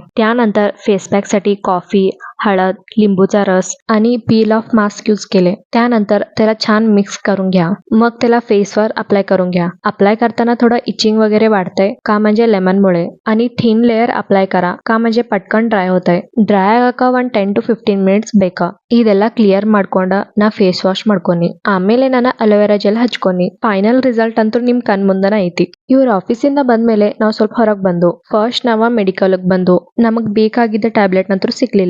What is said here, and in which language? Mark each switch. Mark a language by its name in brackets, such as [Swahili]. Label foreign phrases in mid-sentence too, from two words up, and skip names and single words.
[Marathi] त्यानंतर फेस पॅक साठी कॉफी, हळद, लिंबूचा रस आणि पील ऑफ मास्क यूज केले. त्यानंतर त्याला छान मिक्स करून घ्या. मग त्याला फेसवर अप्लाय करून घ्या. अप्लाय करताना थोडं इचिंग वगैरे वाढतंय, का म्हणजे लेमनमुळे. आणि थिन लेयर अप्लाय करा, का म्हणजे पटकन ड्राय होताय. [Kannada] ಡ್ರೈ ಆಗಾಕ ಒಂದು 10 to 15 ಮಿನಿಟ್ಸ್ ಬೇಕಾ. ಇದೆಲ್ಲ ಕ್ಲಿಯರ್ ಮಾಡ್ಕೊಂಡ ನಾ ಫೇಸ್ ವಾಶ್ ಮಾಡ್ಕೊನಿ. ಆಮೇಲೆ ನಾನು ಅಲೋವೆರಾ ಜೆಲ್ ಹಚ್ಕೊನಿ. ಫೈನಲ್ ರಿಸಲ್ಟ್ ಅಂತೂ ನಿಮ್ ಕಣ್ ಮುಂದನ ಐತಿ. ಇವ್ರ ಆಫೀಸಿಂದ ಬಂದ್ಮೇಲೆ ನಾವು ಸ್ವಲ್ಪ ಹೊರಗೆ ಬಂದು ಫಸ್ಟ್ ನಾವ ಮೆಡಿಕಲ್ಗೆ ಬಂದು ನಮಗ್ ಬೇಕಾಗಿದ್ದ ಟ್ಯಾಬ್ಲೆಟ್ ನಂತರ ಸಿಕ್ಲಿಲ್ಲ.